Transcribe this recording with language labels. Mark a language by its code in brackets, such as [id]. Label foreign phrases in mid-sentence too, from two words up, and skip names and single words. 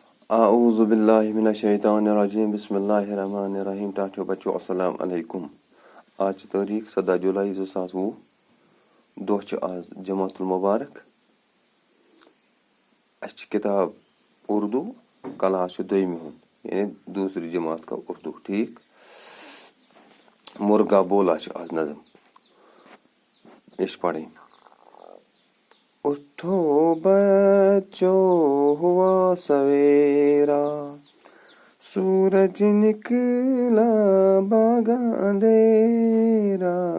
[ar] اعوذ باللہ من الشیطان الرجیم بسم اللہ الرحمن الرحیم [ks] ٹاٹھیو بچو [ar] السلام علیکم [ur] آج تاریخ [ks] 17 جولائی 2020 دۄہ آز جماعت المبارک اس کتاب اردو کلاس دویمہِ ہُنٛد یعنی [ur] دوسری جماعت کا اردو [ks] ٹھیک مرغا بولا آز نظم [ur] یہ پڑھیں اٹھو بچوں ہوا سویرا سورج نکلا باغ اندھیرا